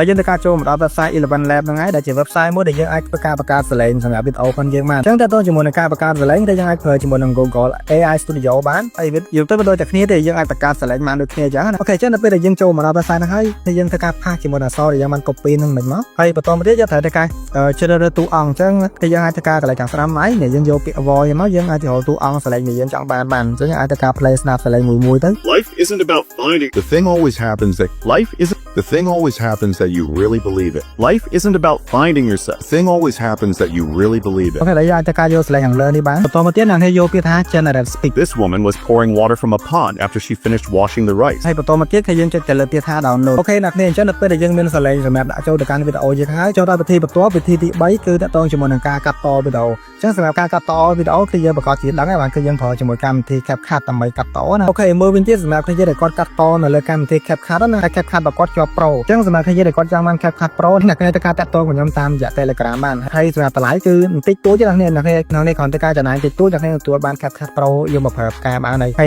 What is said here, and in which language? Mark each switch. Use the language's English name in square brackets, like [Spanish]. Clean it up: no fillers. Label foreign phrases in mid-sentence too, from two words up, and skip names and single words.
[Khmer] យើងទៅការចូលមកដល់ website Eleven Lab ហ្នឹងហើយដែលជា website មួយដែលយើងអាចធ្វើការបង្កើតសំឡេងសម្រាប់វីដេអូផងយើងបានអញ្ចឹងតើតើជាមួយនឹងការបង្កើតសំឡេងដែលយើងអាចប្រើជាមួយនឹង Google AI Studio បានហើយវាយល់ទៅបើដូចតែគ្នាទេយើងអាចបង្កើតសំឡេងបានដូចគ្នាអញ្ចឹងអូខេអញ្ចឹងដល់ពេលដែលយើងចូលមកដល់ website ហ្នឹងហើយយើងធ្វើការផាសជាមួយនឹងអក្សរដែលយើងបាន copy ហ្នឹងមិនមកហើយបន្តមកទៀតយើងត្រូវតែការជ្រើសរើសតួអង្គអញ្ចឹងយើងអាចធ្វើការកន្លែងខាងស្ដាំហើយយើងយកពាក្យ voice មកយើងអាចទៅរកតួអង្គសំឡេងដែលយើងចង់បានអញ្ចឹងយើងអាចធ្វើការ play ស្ដាប់សំឡេងមួយទៅ [English] Life isn't about finding the thing always happens that you really believe it. Life isn't about finding yourself. The thing always happens that you really believe it. [Khmer] អូខេដល់យើងអាចធ្វើការយកសំឡេងខាងលើនេះបានបន្តមកទៀតអ្នកនេះយកពាក្យថា [English] generate speak This woman was pouring water from a pond after she finished washing the rice. [Khmer] ហើយបន្តមកទៀតគឺយើងចុចទៅលើពាក្យថា download អូខេអ្នកនេះអញ្ចឹងដល់ពេលដែលយើងមានសំឡេងសម្រាប់ដាក់ចូលទៅកាន់វីដេអូយើងហើយចូលដល់វិធីបន្ទាប់វិធីទី3គឺតកតងជាមួយនឹងការកាត់តវីដេអូអញ្ចឹងសម្រាប់ការកាត់តវីដេអូគឺយើងប្រកាសជាដឹងហើយបានគឺយើងប្រើជាមួយកម្មវិធី CapCut ដើម្បីកាត់តណាអូខេមើលវិញទៀតសម្រាប់គ្នាដែលគាត់កាត់តនៅលើកម្មវិធី CapCut ណាហើយ CapCut របស់គាត់ជាប់ Pro អញ្ចឹងសម្រាប់គ្នាដែលគាត់ចង់បាន CapCut Pro អ្នកគ្នាទៅការតាក់ទងខ្ញុំតាមរយៈ Telegram បានហើយសម្រាប់តម្លៃគឺបន្តិចតួចទេអ្នកគ្នាគ្រាន់តែការចំណាយតិចតួចអ្នកគ្នាទទួលបាន CapCut Pro យកមកប្រើការបានហើយ